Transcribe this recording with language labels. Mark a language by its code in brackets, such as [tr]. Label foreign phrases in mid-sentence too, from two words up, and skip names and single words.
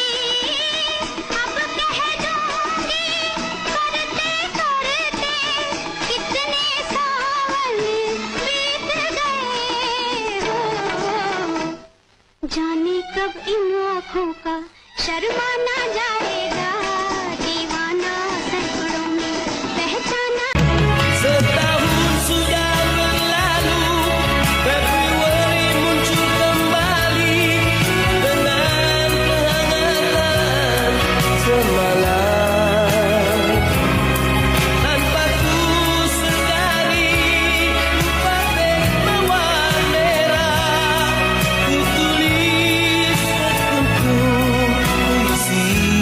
[hi] अब कह दूंगी करते करते कितने सावन बीत गए हो। जाने कब इन आँखों का शर्माना जाएगा। दीवाना सैकड़ों में पहचाना। [ms] setahun sudah berlalu, Februari muncul kembali dengan kehangatan semalam. Tanpa ku sedari, batik mawar merah, ku tulis sekuntum puisi.